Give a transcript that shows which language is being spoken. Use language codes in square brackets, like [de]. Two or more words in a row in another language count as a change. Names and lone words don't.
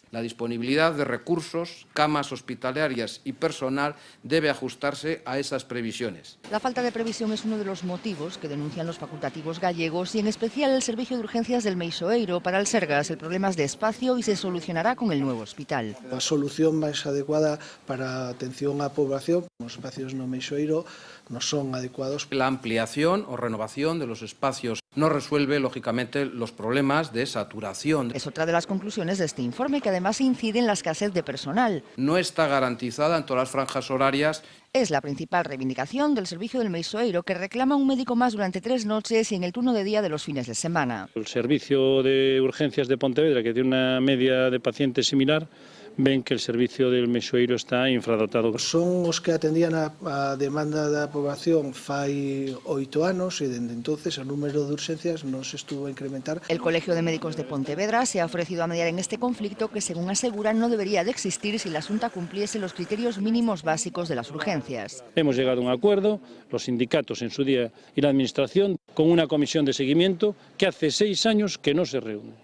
[es] La disponibilidad de recursos, camas hospitalarias y personal debe ajustarse a esas previsiones. La falta de previsión es uno de los motivos que denuncian los facultativos gallegos y en especial el servicio de urgencias del Meixoeiro. Para el Sergas el problema es de espacio y se solucionará con el nuevo hospital. [gl] A solución máis adecuada adecuada para a atención á poboación. Os espacios no Meixoeiro non son adecuados. [es] La ampliación o renovación de los espacios no resuelve, lógicamente, los problemas de saturación. Es otra de las conclusiones de este informe, que además incide en la escasez de personal. No está garantizada en todas las franjas horarias. Es la principal reivindicación del servicio del Meixoeiro, que reclama un médico más durante 3 noches y en el turno de día de los fines de semana. El servicio de urgencias de Pontevedra, que tiene una media de pacientes similar, ven que el servicio del Meixoeiro está infradotado. [gl] Son os que atendían a demanda da poboación fai 8 anos e dende entonces o número de urgencias non se estuvo a incrementar. [es] El Colegio de Médicos de Pontevedra se ha ofrecido a mediar en este conflicto que, según asegura, no debería de existir si la Xunta cumpliese los criterios mínimos básicos de las urgencias. Hemos llegado a un acuerdo, los sindicatos en su día y la Administración, con una comisión de seguimiento que hace 6 años que no se reúne.